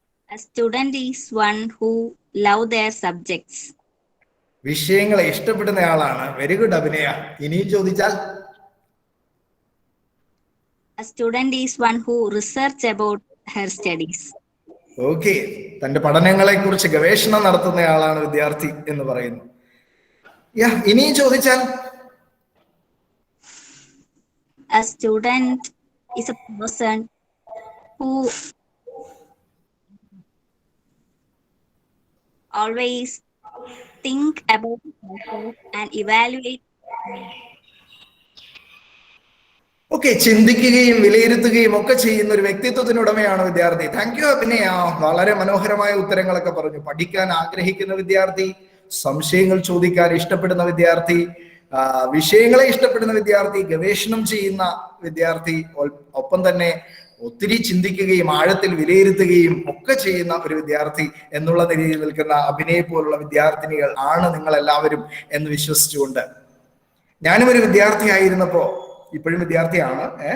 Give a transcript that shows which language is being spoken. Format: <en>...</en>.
<en>A student is one who love their subjects.</en> <ml>വിഷയങ്ങളെ ഇഷ്ടപ്പെടുന്ന ആളാണ്.</ml> <en>very good</en> <ml>അഭിനയ. ഇനിയും ചോദിച്ചാൽ</ml> <en>A student is one who research about her studies.</en> <ml>Okay, തന്റെ പഠനങ്ങളെ കുറിച്ച് ഗവേഷണം നടത്തുന്നയാളാണ് വിദ്യാർത്ഥി എന്ന് പറയുന്നു. ഇനിയും ചോദിച്ചാൽ</ml> <en>A student is a person who always think about himself and evaluate.</en> <ml>Okay, ചിന്തിക്കുകയും വിലയിരുത്തുകയും ഒക്കെ ചെയ്യുന്ന ഒരു വ്യക്തിത്വത്തിനുടമയാണ് വിദ്യാർത്ഥി.</ml> <en>thank you</en> <ml>അഭിനയ. വളരെ മനോഹരമായ ഉത്തരങ്ങളൊക്കെ പറഞ്ഞു. പഠിക്കാൻ ആഗ്രഹിക്കുന്ന വിദ്യാർത്ഥി, സംശയങ്ങൾ ചോദിക്കാൻ ഇഷ്ടപ്പെടുന്ന വിദ്യാർത്ഥി, വിഷയങ്ങളെ ഇഷ്ടപ്പെടുന്ന വിദ്യാർത്ഥി, ഗവേഷണം ചെയ്യുന്ന വിദ്യാർത്ഥി, ഒപ്പം തന്നെ ഒത്തിരി ചിന്തിക്കുകയും ആഴത്തിൽ വിലയിരുത്തുകയും ഒക്കെ ചെയ്യുന്ന ഒരു വിദ്യാർത്ഥി എന്നുള്ള നിലയിൽ നിൽക്കുന്ന അഭിനയെ പോലുള്ള വിദ്യാർത്ഥിനികൾ ആണ് നിങ്ങൾ എല്ലാവരും എന്ന് വിശ്വസിച്ചുകൊണ്ട്, ഞാനും ഒരു വിദ്യാർത്ഥിയായിരുന്നപ്പോ, ഇപ്പോഴും വിദ്യാർത്ഥിയാണ്,</ml>